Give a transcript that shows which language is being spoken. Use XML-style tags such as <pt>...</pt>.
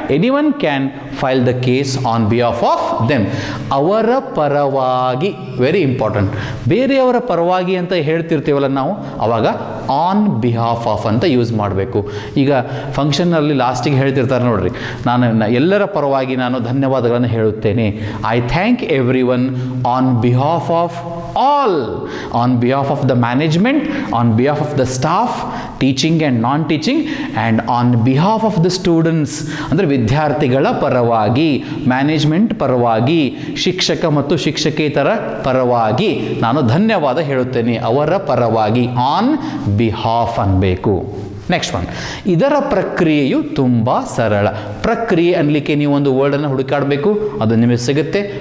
<en>Anyone can file the case on behalf of them.</en> <kn>ಅವರ ಪರವಾಗಿ,</kn> <en>Very important.</en> <kn>ಬೇರೆಯವರ ಪರವಾಗಿ ಅಂತ ಹೇಳ್ತಿರ್ತೀವಲ್ಲ ನಾವು, ಅವಾಗ ಆನ್ ಬಿಹಾಫ್ ಆಫ್ ಅಂತ ಯೂಸ್ ಮಾಡಬೇಕು. ಈಗ ಫಂಕ್ಷನ್ನಲ್ಲಿ ಲಾಸ್ಟಿಗೆ ಹೇಳ್ತಿರ್ತಾರೆ ನೋಡ್ರಿ, ನಾನು ಎಲ್ಲರ ಪರವಾಗಿ ನಾನು ಧನ್ಯವಾದಗಳನ್ನು ಹೇಳುತ್ತೇನೆ.</kn> <en>I thank every one on behalf of all, on behalf of the management, on behalf of the staff, teaching and non-teaching, and on behalf of the students.</en> <kn>ಅಂದರೆ ವಿದ್ಯಾರ್ಥಿಗಳ ಪರವಾಗಿ, ಮ್ಯಾನೇಜ್ಮೆಂಟ್ ಪರವಾಗಿ, ಶಿಕ್ಷಕ ಮತ್ತು ಶಿಕ್ಷಕೇತರ ಪರವಾಗಿ ನಾನು ಧನ್ಯವಾದ ಹೇಳುತ್ತೇನೆ. ಅವರ ಪರವಾಗಿ, ಆನ್ ಬಿಹಾಫ್ ಅನ್ಬೇಕು.</kn> <en>next one,</en> <kn>ಇದರ ಪ್ರಕ್ರಿಯೆಯು ತುಂಬ ಸರಳ. ಪ್ರಕ್ರಿಯೆ ಅನ್ಲಿಕ್ಕೆ ನೀವು ಒಂದು ವರ್ಡನ್ನು ಹುಡುಕಾಡಬೇಕು, ಅದು ನಿಮಗೆ ಸಿಗುತ್ತೆ.</kn>